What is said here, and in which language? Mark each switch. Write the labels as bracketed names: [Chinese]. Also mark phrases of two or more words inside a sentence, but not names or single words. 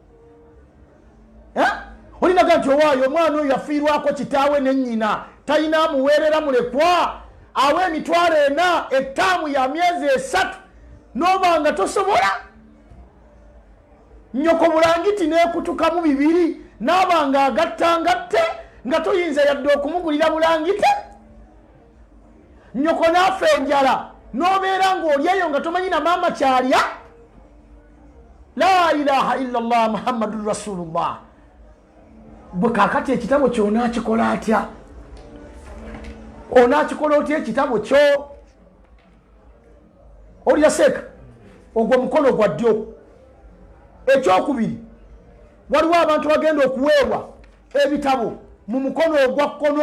[Ganda] Olina gamba nti owaayi omwana oyo yafiirwako kitaawe ne nnyina talina amuweerera mulekwa awe $40,000 ettaamu ya myezi 3 n'obanga tosobola. Nyoko bulangiti n'ekutukamu 2 n'abanga agattangatte nga toyinza yadde okumugulira bulangite. Nyoko n'afa enjala n'obeera ng'olyeyo nga tomanyi na maama kyalya. [Arabic] لا إله إلا الله محمد رسول الله. [Ganda] Bwe kaakati ekitabo ky'onaakikola atya? Onaakikola otya ekitabo kyo? Olya seeka ogwo mukono gwa ddyo. Ekyokubiri, waliwo abantu bagenda okuweebwa ebitabo mu mukono ogwa kkono.